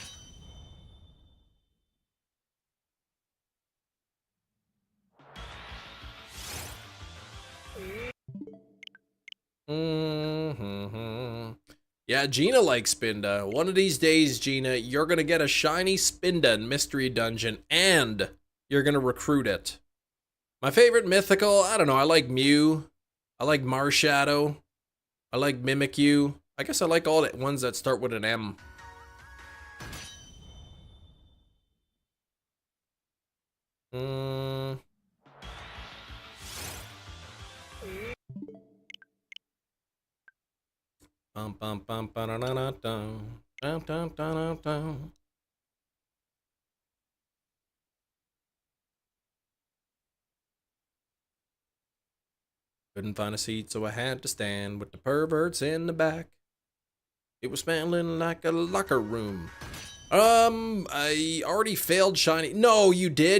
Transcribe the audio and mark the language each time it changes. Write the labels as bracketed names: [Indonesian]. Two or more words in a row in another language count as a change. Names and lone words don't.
[English] Yeah, Gina likes Spinda. One of these days, Gina, you're gonna get a shiny Spinda in Mystery Dungeon, and you're gonna recruit it. My favorite mythical, I don't know, I like Mew. I like Marshadow. I like Mimikyu. I guess I like all the ones that start with an M. Bum bum bum ba da da da dum. Dum dum dum dum. Couldn't find a seat, so I had to stand with the perverts in the back. It was smelling like a locker room. I already failed shiny. No, you did?